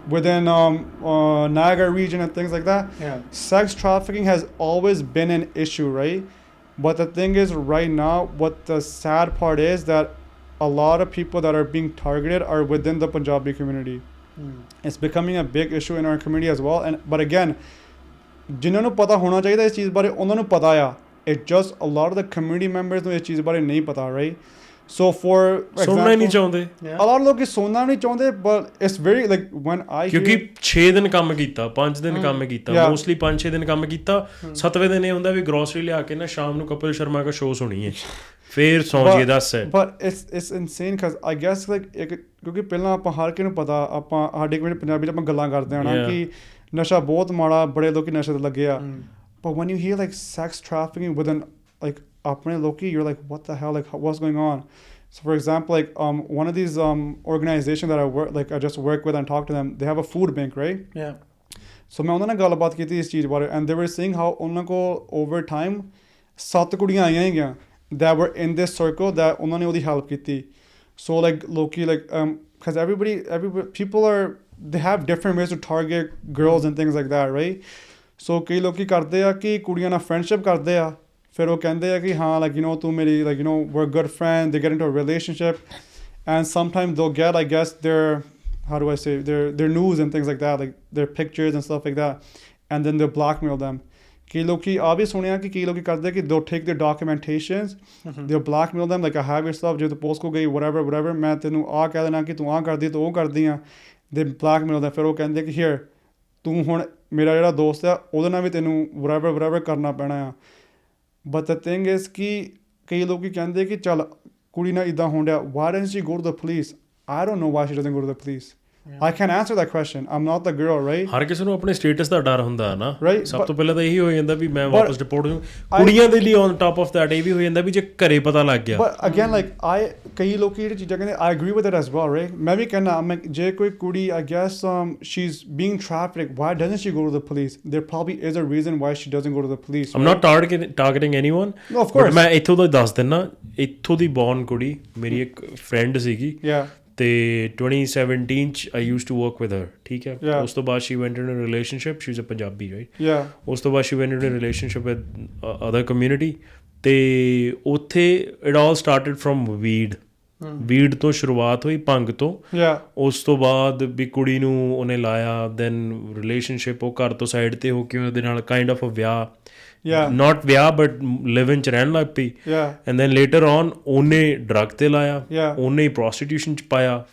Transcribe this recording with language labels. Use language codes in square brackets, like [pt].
[en] Within Niagara region and things like that. Yeah. Sex trafficking has always been an issue, right? But the thing is, right now, what the sad part is that a lot of people that are being targeted are within the Punjabi community. It's becoming a big issue in our community as well. But again, [pa] ਜਿਨ੍ਹਾਂ ਨੂੰ ਪਤਾ ਹੋਣਾ ਚਾਹੀਦਾ ਇਸ ਚੀਜ਼ ਬਾਰੇ ਉਹਨਾਂ ਨੂੰ ਪਤਾ ਆ. [en] It's just a lot of the community members [pa] ਨੂੰ ਇਸ ਚੀਜ਼ ਬਾਰੇ ਨਹੀਂ ਪਤਾ, [en] right? So for example, [pa] ਸੁਣਨਾ ਹੀ ਨਹੀਂ ਚਾਹੁੰਦੇ. [en] A lot of [pa] ਲੋਕ ਸੁਣਨਾ ਨਹੀਂ ਚਾਹੁੰਦੇ, [en] but it's very like when I [pa] ਕਿਉਂਕਿ 6 ਦਿਨ ਕੰਮ ਕੀਤਾ, 5 ਦਿਨ ਕੰਮ ਕੀਤਾ, mostly 5-6 ਦਿਨ ਕੰਮ ਕੀਤਾ, 7ਵੇਂ ਦਿਨ ਇਹ ਹੁੰਦਾ ਵੀ ਗਰੋਸਰੀ ਲਿਆ ਕੇ ਨਾ ਸ਼ਾਮ ਨੂੰ ਕਪਿਲ ਸ਼ਰਮਾ ਦਾ ਸ਼ੋਅ ਸੁਣੀਏ, ਫਿਰ ਸੌਂ ਜੀਏ. ਦੱਸ [en] but it's insane because I guess like [pa] ਕਿਉਂਕਿ ਪਹਿਲਾਂ ਆਪਾਂ ਹਰ ਕਿਸੇ ਨੂੰ ਪਤਾ, ਆਪਾਂ ਸਾਡੇ ਕਮਿਊਨਿਟੀ ਪੰਜਾਬੀ 'ਚ ਆਪਾਂ ਗੱਲਾਂ ਕਰਦੇ ਹਾਂ ਨਾ ਕਿ ਨਸ਼ਾ ਬਹੁਤ ਮਾੜਾ, ਬੜੇ ਲੋਕੀ ਨਸ਼ੇ ਤੇ ਲੱਗੇ ਆ. [en] But when you hear like sex trafficking within like [pa] ਆਪਣੇ ਲੋਕੀ, [en] you're like what the hell, like what's going on? So for example, like one of these organizations that I just work with and talk to them, they have a food bank, right? Yeah. [pa] So ਮੈਂ ਉਹਨਾਂ ਨਾਲ ਗੱਲਬਾਤ ਕੀਤੀ ਇਸ ਚੀਜ਼ ਬਾਰੇ, [en] and they were saying how [pa] ਉਹਨਾਂ ਕੋਲ over time 7 ਕੁੜੀਆਂ ਆਈਆਂ ਹੈਗੀਆਂ [en] that were in this circle that [pa] ਉਹਨਾਂ ਨੇ ਉਹਦੀ help ਕੀਤੀ. [en] So like ਲੋਕੀ like because everybody people they have different ways to target girls and things like that, right? So ਕਈ ਲੋਕੀ ਕਰਦੇ ਆ ਕਿ ਕੁੜੀਆਂ ਨਾਲ friendship ਕਰਦੇ ਆ, ਫਿਰ ਉਹ ਕਹਿੰਦੇ ਆ ਕਿ ਹਾਂ like you know ਤੂੰ ਮੇਰੀ like you know we're good friends, they get into a relationship and sometimes they'll get I guess their how do I say their news and things like that, like their pictures and stuff like that, and then they'll blackmail them. [pa] ਕਈ ਲੋਕੀ ਆ ਵੀ ਸੁਣਿਆ ਕਿ ਕਈ ਲੋਕੀ ਕਰਦੇ ਕਿ [en] they'll take their documentations, they'll blackmail them like I have your stuff, [pa] ਜੇ ਤੂੰ ਪੋਸਟ ਕੋ ਗਈ whatever ਮੈਂ ਤੈਨੂੰ ਆਹ ਕਹਿ ਦੇਣਾ ਕਿ ਤੂੰ ਆਹ ਕਰਦੀ ਤੂੰ ਉਹ ਕਰਦੀ ਆ, [en] they blackmail them. [pa] ਫਿਰ ਉਹ ਕਹਿੰਦੇ ਕਿ here ਤੂੰ ਹੁਣ ਮੇਰਾ ਜਿਹੜਾ ਦੋਸਤ ਆ ਉਹਦੇ ਨਾਲ ਵੀ ਤੈਨੂੰ whatever ਕਰਨਾ ਪੈਣਾ ਆ. [en] But the thing is [pa] ਕਿ ਕਈ ਲੋਕੀ ਕਹਿੰਦੇ ਕਿ ਚੱਲ ਕੁੜੀ ਨਾਲ ਇੱਦਾਂ ਹੋਣ ਡਿਆ, [en] why doesn't she go to the police? I don't know why she doesn't go to the police. I can't answer that question. I'm not the girl, right? [pa] ਹਰ ਕਿਸੇ ਨੂੰ ਆਪਣੇ ਸਟੇਟਸ ਦਾ ਡਰ ਹੁੰਦਾ ਹੈ ਨਾ, ਸਭ ਤੋਂ ਪਹਿਲਾਂ ਤਾਂ ਇਹੀ ਹੋ ਜਾਂਦਾ ਵੀ ਮੈਂ ਵਾਪਸ ਰਿਪੋਰਟ ਹੋ. ਕੁੜੀਆਂ ਦੇ ਲਈ [en] on top of that [pa] ਇਹ ਵੀ ਹੋ ਜਾਂਦਾ ਵੀ ਜੇ ਘਰੇ ਪਤਾ ਲੱਗ ਗਿਆ. [en] But again like [pa] ਕਈ ਲੋਕੀ ਜਿਹੜੀ ਚੀਜ਼ਾਂ ਕਹਿੰਦੇ [en] I agree with it as well, right? [pa] ਮੈਂ ਵੀ ਕਹਿੰਦਾ ਜੇ ਕੋਈ ਕੁੜੀ [en] I guess she's being trafficked, why doesn't she go to the police? There probably is a reason why she doesn't go to the police. I'm not targeting anyone. No, of course. [pa] ਮੈਂ ਇੱਥੋਂ ਦਾ ਦੱਸ ਦਿੰਦਾ, ਇੱਥੋਂ ਦੀ born ਕੁੜੀ ਮੇਰੀ ਇੱਕ friend ਸੀਗੀ ਤੇ 2017 ਚ [en] I used to work with her, [pa] ਠੀਕ ਹੈ. ਉਸ ਤੋਂ ਬਾਅਦ [en] she went into a relationship, she's a Punjabi, right? ਉਸ ਤੋਂ ਬਾਅਦ she went into a relationship with other community ਤੇ ਉੱਥੇ it all started from weed. [pa] Weed ਤੋਂ ਸ਼ੁਰੂਆਤ ਹੋਈ, ਭੰਗ ਤੋਂ। [en] Yeah. [pa] ਉਸ ਤੋਂ ਬਾਅਦ ਵੀ ਕੁੜੀ ਨੂੰ ਉਹਨੇ ਲਾਇਆ, ਦੈਨ ਰਿਲੇਸ਼ਨਸ਼ਿਪ ਉਹ ਘਰ ਤੋਂ ਸਾਈਡ ਤੇ ਹੋ ਕੇ ਉਹਦੇ ਨਾਲ [en] kind of uh [pa] ਵਿਆਹ, [en] Yeah. [pa] ਨਾਟ ਵਿਆਹ [en] but live in [pa] ਚ ਰਹਿਣ ਲੱਗ ਪਈ। [en] Yeah. And then later on [pa] ਉਹਨੇ ਡਰੱਗ ਤੇ ਲਾਇਆ, [en] Yeah. [pa] ਉਹਨੇ ਹੀ ਪ੍ਰੋਸਟੀਟਿਊਸ਼ਨ ਚ ਪਾਇਆ।